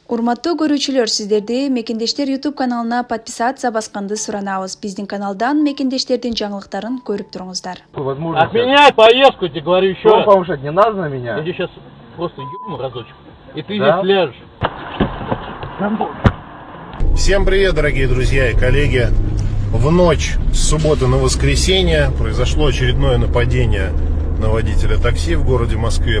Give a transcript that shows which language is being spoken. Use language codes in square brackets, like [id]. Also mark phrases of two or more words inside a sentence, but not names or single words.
[ky] Урматтуу көрүүчүлөр, сиздерди Мекендештер YouTube каналына подписация басканды суранабыз. Биздин каналдан мекендештердин жаңылыктарын көрүп туруңуздар. [ru] Отменяй поездку, тебе говорю еще раз. Повышать не надо на меня. Я тебе сейчас просто ебну разочек. И ты Да? здесь ляжешь. Всем привет, дорогие друзья и коллеги. В ночь с субботы на воскресенье произошло очередное нападение на водителя такси в городе Москве.